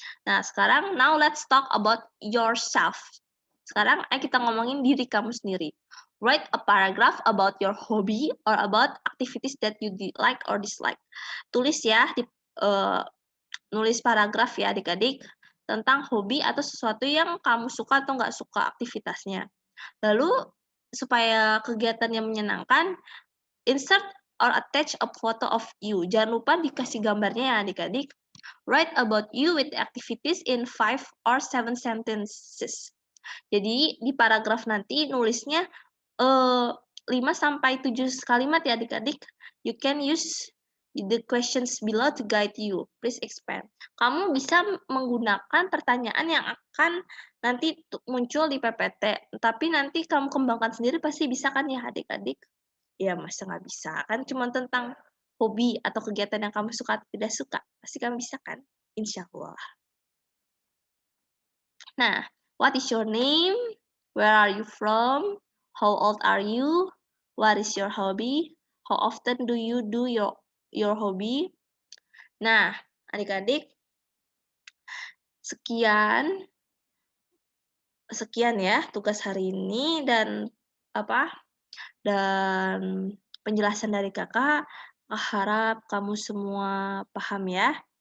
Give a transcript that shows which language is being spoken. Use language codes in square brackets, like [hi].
[id] Nah, sekarang [en] now let's talk about yourself. [id] Sekarang kita ngomongin diri kamu sendiri. [en] Write a paragraph about your hobby or about activities that you like or dislike. [id] Tulis ya, nulis paragraf ya adik-adik tentang hobi atau sesuatu yang kamu suka atau nggak suka aktivitasnya. Lalu supaya kegiatannya menyenangkan, [en] Insert or attach a photo of you. [id] Jangan lupa dikasih gambarnya ya adik-adik. [en] Write about you with activities in 5 or 7 sentences. [id] Jadi di paragraf nanti nulisnya 5 sampai 7 kalimat ya adik-adik. [en] You can use the questions below to guide you. Please expand. [id] Kamu bisa menggunakan pertanyaan yang akan nanti muncul di PPT. Tapi nanti kamu kembangkan sendiri pasti bisa kan ya adik-adik? Ya masa nggak bisa? Kan cuma tentang hobi atau kegiatan yang kamu suka atau tidak suka. Pasti kamu bisa kan? Insya Allah. [en] Nah, what is your name? Where are you from? How old are you? What is your hobby? How often do you do your hobby? [id] Nah, adik-adik, sekian ya tugas hari ini dan dan penjelasan dari Kakak. Harap kamu semua paham ya.